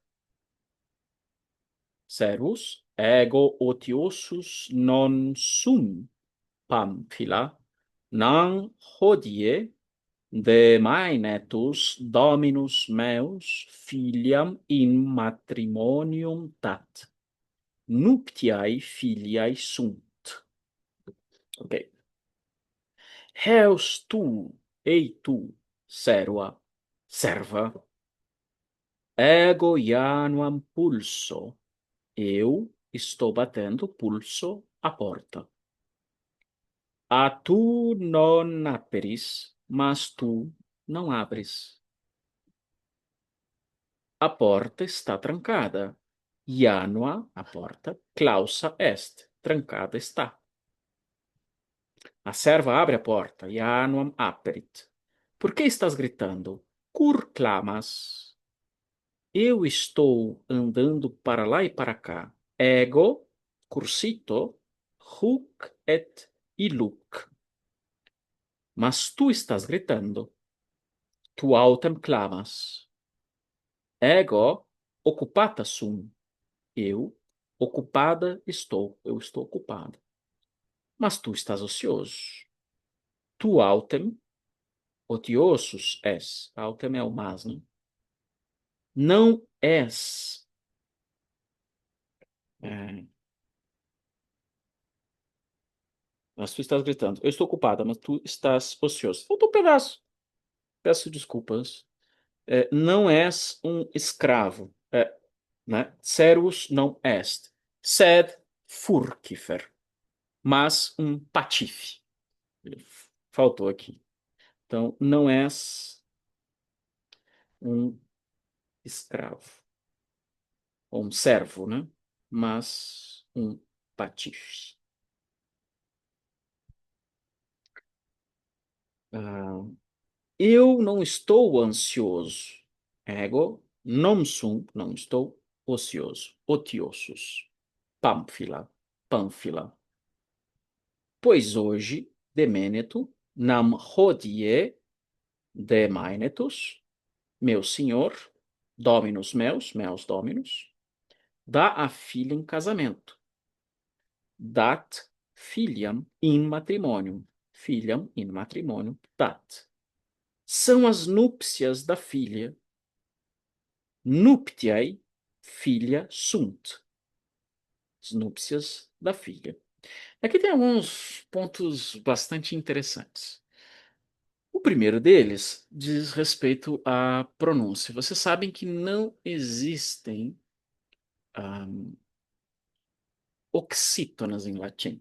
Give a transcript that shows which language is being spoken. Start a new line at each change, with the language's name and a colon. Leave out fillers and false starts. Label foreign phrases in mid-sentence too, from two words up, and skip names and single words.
Latin: Servus, ego otiosus non sum, Pamphila, non hodie de maenetus dominus meus filiam in matrimonium dat. Nuptiae filiae sunt. Ok. Heus tu, ei tu, serva, serva, ego januam pulso.
Portuguese: Eu estou batendo pulso à porta.
Latin: A tu non aperis,
Portuguese: mas tu não abres. A porta está trancada. Janua, a porta,
Latin: clausa est,
Portuguese: trancada está. A serva abre a porta.
Latin: Januam aperit.
Portuguese: Por que estás gritando?
Latin: Cur clamas?
Portuguese: Eu estou andando para lá e para cá.
Latin: Ego, cursito, huc et illuc.
Portuguese: Mas tu estás gritando.
Latin: Tu autem clamas. Ego, occupata sum.
Portuguese: Eu, ocupada estou. Eu estou ocupada. Mas tu estás ocioso.
Latin: Tu autem, otiosus és.
Portuguese: Autem é o mas, né? Não és. É, mas tu estás gritando. Eu estou ocupada, mas tu estás ocioso. Faltou um pedaço. Peço desculpas. Não és um escravo.
Latin: Né? Servus não est. Sed furcifer.
Portuguese: Mas um patife. Faltou aqui. Então, não és um escravo, ou um servo, né? Mas um patife. Ah, eu não estou ansioso.
Latin: Ego, non sum,
Portuguese: não estou ocioso.
Latin: Otiosus. Pamphila, Pamphila.
Portuguese: Pois hoje,
Latin: demenetu, nam hodie demainetus,
Portuguese: meu senhor,
Latin: dominus meus, meus dominus,
Portuguese: dá a filha em casamento.
Latin: Dat filiam in matrimonium. Filiam in matrimonium dat.
Portuguese: São as núpcias da filha.
Latin: Nuptiae filia sunt.
Portuguese: As núpcias da filha. Aqui tem alguns pontos bastante interessantes. O primeiro deles diz respeito à pronúncia. Vocês sabem que não existem oxítonas em latim.